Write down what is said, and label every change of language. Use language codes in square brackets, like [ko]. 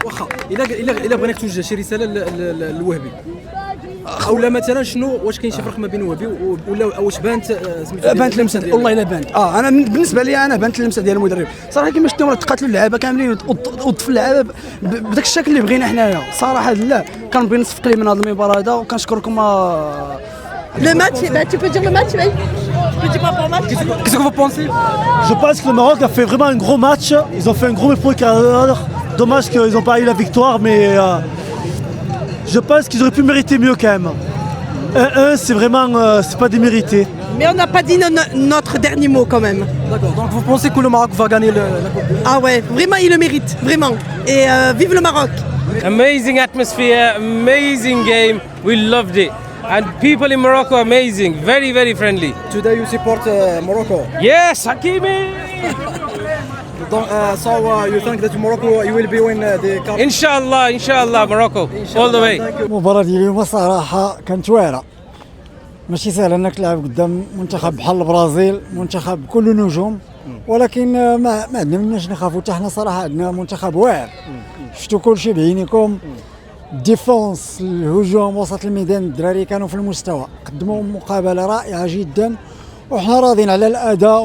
[ar] واخا الا بغيناك توجه شي رساله للوهبي، او لا مثلا شنو واش كاين شي فرق ما بين وهبي ولا واش بانت بانت اللمسه والله الا بانت. انا بالنسبه لي انا بانت اللمسه ديال المدرب صراحه. كيما شفتوا تقاتلوا اللعابه كاملين وطف اللعابه بداك الشكل اللي بغينا حنايا صراحه. لا كنبغي نصفق ليه من هذه المباراه هذا وكنشكركم. [fr] Le match, tu peux dire le match, oui. Tu peux dire pas match. Qu'est-ce que vous pensez? Je pense que le Maroc a fait vraiment un gros match. Ils ont fait un gros effort. Dommage qu'ils n'ont pas eu la victoire, mais je pense qu'ils auraient pu mériter mieux quand même. 1-1, c'est vraiment c'est pas démérité. Mais on n'a pas dit notre dernier mot quand même. D'accord, donc vous pensez que le Maroc va gagner la Coupe? Ah ouais, vraiment il le mérite, vraiment. Et vive le Maroc. [en] Amazing atmosphere, amazing game. We loved it. And people in Morocco amazing, very, very friendly. Today you support Morocco? Yes, Hakimi! So you think that Morocco you will be win the cup? Inshallah, Morocco, all the way. [ar] المباراة ديال اليوم صراحة كانت واعرة. ماشي سهل انك تلعب قدام منتخب بحال البرازيل، منتخب كله نجوم، ولكن ما عندنا مناش نخافوا حتى حنا صراحة. عندنا منتخب واعر، شفتوا كلشي بعينيكم. الديفونس، الهجوم، وسط الميدان، الدراري كانوا في المستوى، قدموا مقابله رائعه جدا، وحنا راضين على الاداء.